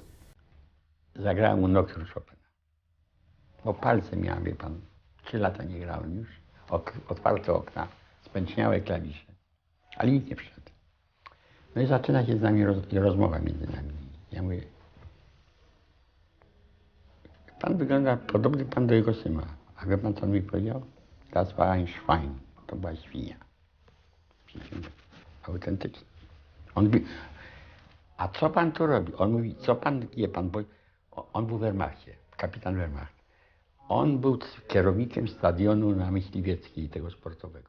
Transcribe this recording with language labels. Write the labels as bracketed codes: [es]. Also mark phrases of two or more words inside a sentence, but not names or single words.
[pl] Zagrałem mu Nocturne Chopina. Bo palce miałem, wie pan, 3 lata nie grałem już. Otwarte okna, spęczniałe klawisze, ale nikt nie przyszedł. No i zaczyna się z nami rozmowa między nami. Ja mówię, pan wygląda, podobny pan do jego syna. A wie pan, co on mi powiedział? [de] Das war ein Schwein. [pl] To była świnia. Autentyczne. On mówi, a co pan tu robi? On mówi, co pan je pan? Bo on był w Wehrmachcie, kapitan Wehrmacht. On był kierownikiem stadionu na Myśliwieckiej, tego sportowego.